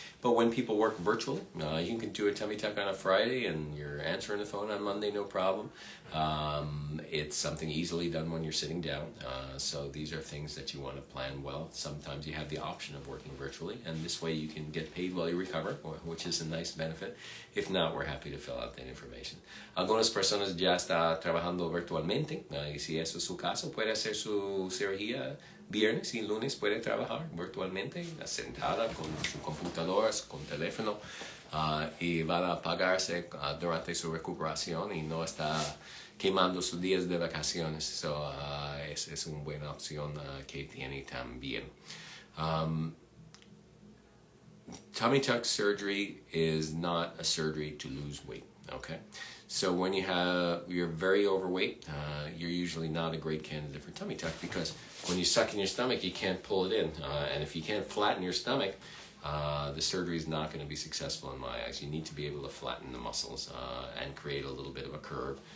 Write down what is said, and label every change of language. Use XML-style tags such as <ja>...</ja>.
<en>But when people work virtually, you can do a tummy tuck on a Friday and you're answering the phone on Monday, no problem. It's something easily done when you're sitting down. So these are things that you want to plan well. Sometimes you have the option of working virtually, and this way you can get paid while you recover, which is a nice benefit. If not, we're happy to fill out that information.</en> <es>Algunas personas ya están trabajando virtualmente, y si eso es su caso, puede hacer su cirugía viernes y lunes, puede trabajar virtualmente, sentada con su computadora, con teléfono, y van a pagarse durante su recuperación y no está quemando sus días de vacaciones. So, es una buena opción que tiene también.</es> <en>Tummy tuck surgery is not a surgery to lose weight, okay? So when you're very overweight, you're usually not a great candidate for tummy tuck, because when you suck in your stomach, you can't pull it in. And if you can't flatten your stomach, the surgery is not going to be successful in my eyes. You need to be able to flatten the muscles and create a little bit of a curve.</en>